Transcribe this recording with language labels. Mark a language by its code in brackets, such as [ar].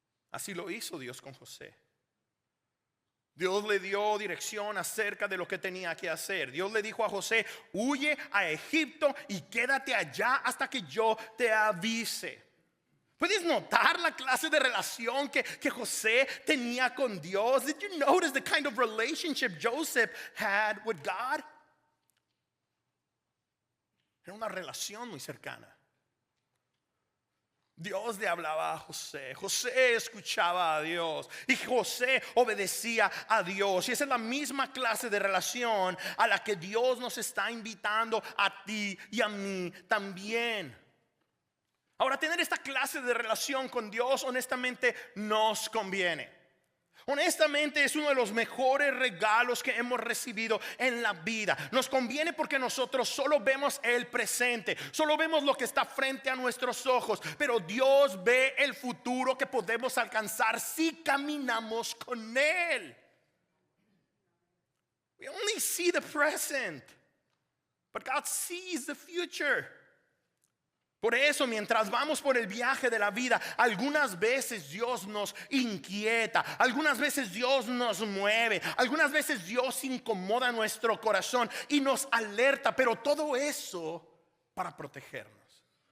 [es] Así lo hizo Dios con José. Dios le dio dirección acerca de lo que tenía que hacer. Dios le dijo a José: huye a Egipto y quédate allá hasta que yo te avise. ¿Puedes notar la clase de relación que José tenía con Dios? [en] Did you notice the kind of relationship Joseph had with God? [es] Era una relación muy cercana. Dios le hablaba a José, José escuchaba a Dios y José obedecía a Dios. Y esa es la misma clase de relación a la que Dios nos está invitando a ti y a mí también. Ahora, tener esta clase de relación con Dios honestamente nos conviene. Honestamente es uno de los mejores regalos que hemos recibido en la vida. Nos conviene porque nosotros solo vemos el presente, solo vemos lo que está frente a nuestros ojos, pero Dios ve el futuro que podemos alcanzar si caminamos con Él. [en] We only see the present, but God sees the future. [es] Por eso, mientras vamos por el viaje de la vida, algunas veces Dios nos inquieta, algunas veces Dios nos mueve, algunas veces Dios incomoda nuestro corazón y nos alerta, pero todo eso para protegernos.